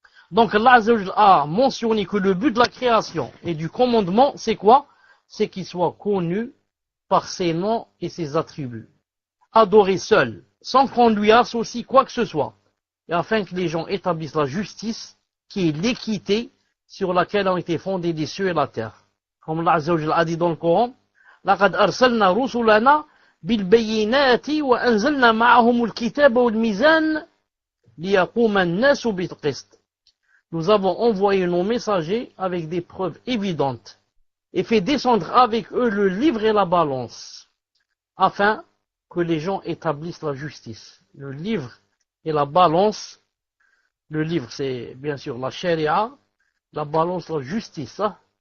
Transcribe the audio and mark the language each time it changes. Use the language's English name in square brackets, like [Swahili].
[French] Donc Allah Azza wa Jalla a mentionné que le but de la création et du commandement, c'est quoi? C'est qu'il soit connu par ses noms et ses attributs. Adoré seul, sans qu'on lui associe quoi que ce soit, et afin que les gens établissent la justice, qui est l'équité sur laquelle ont été fondés les cieux et la terre. Comme Allah Azza wa Jalla a dit dans le Coran, [Arabic] لَقَدْ أَرْسَلْنَا رُسُلَنَا بِالْبَيِّنَاتِ وَأَنزَلْنَا مَعَهُمُ الْكِتَابَ وَالْمِيزَانَ لِيَقُومَ النَّاسُ بِالْقِسْطِ. [French] Nous avons envoyé nos messagers avec des preuves évidentes et fait descendre avec eux le livre et la balance, afin que les gens établissent la justice. Le livre et la balance, le livre c'est bien sûr la charia, la balance la justice, hein?